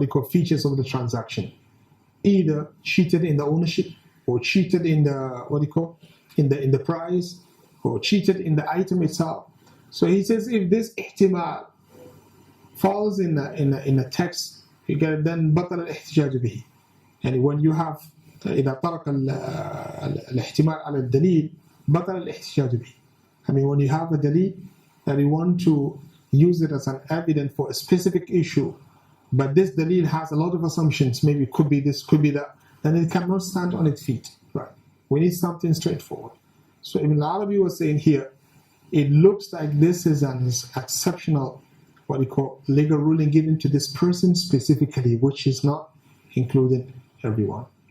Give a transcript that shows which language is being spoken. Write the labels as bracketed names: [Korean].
[English] features of the transaction, either cheated in the ownership or cheated in the in the price or cheated in the item itself. So he says if this ihtimal falls in a text, you get it, then [Arabic] بطل الاحتجاج به. [English] And when you have [Arabic] إذا طرق الاحتمال على الدليل بطل الاحتجاج به. [English] When you have a dalil that you want to use it as an evidence for a specific issue, but this dalil has a lot of assumptions, maybe it could be this, could be that, then it cannot stand on its feet. Right? We need something straightforward. So Ibn Arabi was saying here, it looks like this is an exceptional, legal ruling given to this person specifically, which is not including everyone.